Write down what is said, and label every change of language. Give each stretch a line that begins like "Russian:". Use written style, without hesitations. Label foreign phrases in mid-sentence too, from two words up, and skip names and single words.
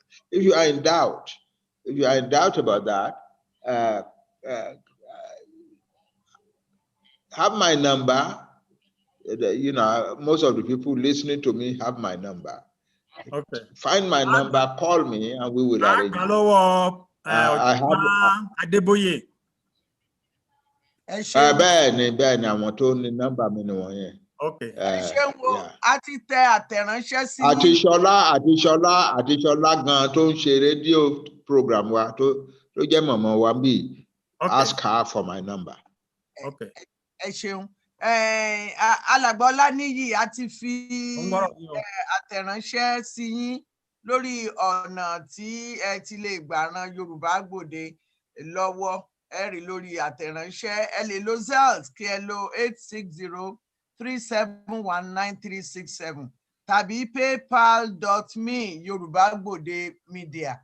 English: If you are in doubt about that, have my number. Most of the people listening to me have my number. Okay. Find my number, call me, and we will arrange it. I have.
Yoruba: Adébóyè. Bẹ́ẹ̀ni àwọn tó ní nọ́mbà mi ni wọ̀nyẹn. Okay. Ẹ ṣeun o, a ti tẹ àtẹ̀ránṣẹ́ sí yín. Àti Ṣọlá gan tó ń ṣe
English: rédíò program
Yoruba: wa tó jẹ́ mọ̀mọ́ wa bí.
English: Ask her for my number.
Yoruba: Okay. Ẹ ṣeun. Alàgbà Ọláníyì a ti fi àtẹ̀ránṣẹ́ sí yín lórí ọ̀nà tí ẹ ti lè gbà ran Yorùbá Gbòde lọ́wọ́. Ẹ rí lórí àtẹ̀ránṣẹ́, ẹ lè lo Zelle kí ẹ lo 860-371-9367 tàbí paypal.me Yorùbá-Gbòde Media.